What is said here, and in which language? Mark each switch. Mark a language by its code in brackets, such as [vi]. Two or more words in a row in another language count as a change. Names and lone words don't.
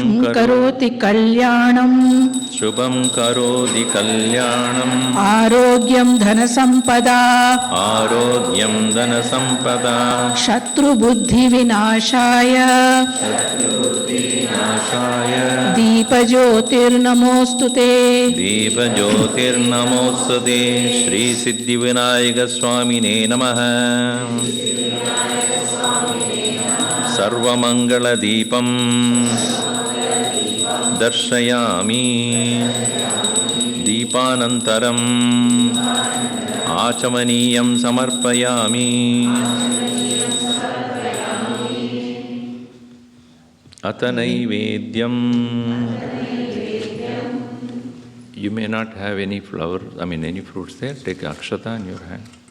[sa] ಕರೋತಿ ಕಲ್ಯಾಣಂ ಶುಭಂ ಕರೋತಿ ಕಲ್ಯಾಣಂ ಆರೋಗ್ಯಂ ಧನ ಸಂಪದಾ ಆರೋಗ್ಯಂ ಧನ ಸಂಪದಾ ಶತ್ರು ಬುದ್ಧಿ ವಿನಾಶಾಯ ನಾಶಾಯ ದೀಪ ಜ್ಯೋತಿರ್ನಮೋಸ್ತುತೇ ದೀಪಜ್ಯೋತಿರ್ನಮೋಸ್ತುತೇ ಶ್ರೀ ಸಿದ್ಧಿವಿನಾಯಕ ಸ್ವಾಮಿನೇ ನಮಃ. ಸರ್ವಮಂಗಳದೀಪಂ ದರ್ಶಯಾಮಿ ದೀಪಾನಂತರಂ ಆಚಮನೀಯಂ ಸಮರ್ಪಯಾಮಿ. ಅತ ನೈವೇದ್ಯಂ. [en] You may not have any flower, any fruits there. Take akshata in your hand.